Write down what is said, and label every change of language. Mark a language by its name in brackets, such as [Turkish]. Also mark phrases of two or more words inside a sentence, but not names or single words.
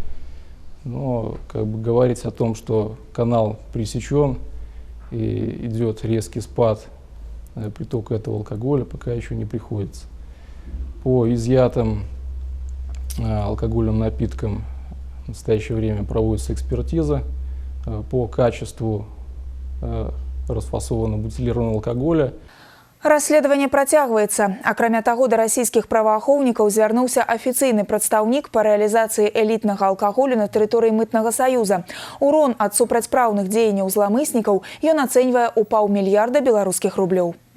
[Russian] Но говорить о том, что канал пресечен и идет резкий спад притока этого алкоголя, пока еще не приходится. По изъятым алкогольным напиткам в настоящее время проводится экспертиза по качеству расфасованного бутилированного алкоголя. [Belarusian] Расследаванне працягваецца. Акрамя таго, да расійскіх праваахоўнікаў звярнуўся афіцыйны прадстаўнік па рэалізацыі элітнага алкаголю на тэрыторыі Мытнага саюза. Урон ад супрацьпраўных дзеянняў зламыснікаў ён ацэньвае ў $500 мільярда беларускіх рублёў.